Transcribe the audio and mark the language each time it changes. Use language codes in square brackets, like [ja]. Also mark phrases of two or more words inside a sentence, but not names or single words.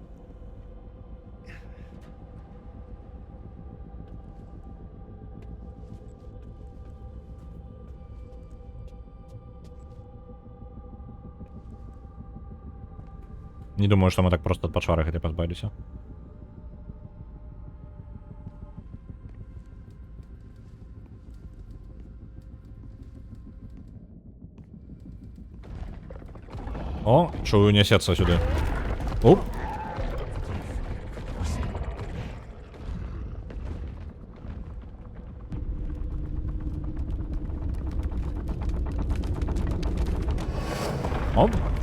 [be] Не думаю, што мы так проста ад пачвары гэтай пазбавіліся. [ru] О, чую, несется сюда. Оп. Оп.